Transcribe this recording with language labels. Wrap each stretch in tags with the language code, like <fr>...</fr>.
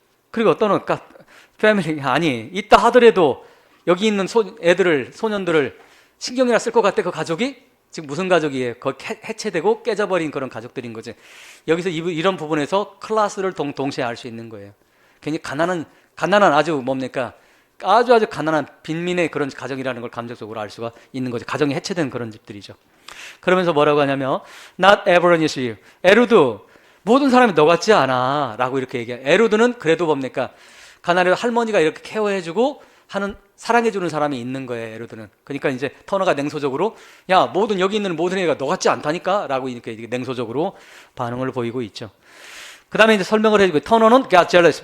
<ko>그리고 어떤 패밀리, 아니, 있다 하더라도 여기 있는 소년들을 신경이나 쓸 것 같아, 그 가족이? 지금 무슨 가족이에요? 거의 해체되고 깨져버린 그런 가족들인 거지. 여기서 이런 부분에서 클래스를 동시에 알 수 있는 거예요. 괜히 가난한 아주 뭡니까? 아주 가난한 빈민의 그런 가정이라는 걸 감정적으로 알 수가 있는 거죠. 가정이 해체된 그런 집들이죠. 그러면서 뭐라고 하냐면,</ko> <en>Not everyone is you.</en> <ko>에루드, 모든 사람이 너 같지 않아. 라고 이렇게 얘기해요. 에루드는 그래도 뭡니까? 가난해도 할머니가 이렇게 케어해주고 하는, 사랑해주는 사람이 있는 거예요, 에루드는. 그러니까 이제 터너가 냉소적으로, 야, 여기 있는 모든 애가 너 같지 않다니까? 라고 이렇게 냉소적으로 반응을 보이고 있죠. 그 다음에 이제 설명을 해주고, 터너는</ko> <en>got jealous.</en>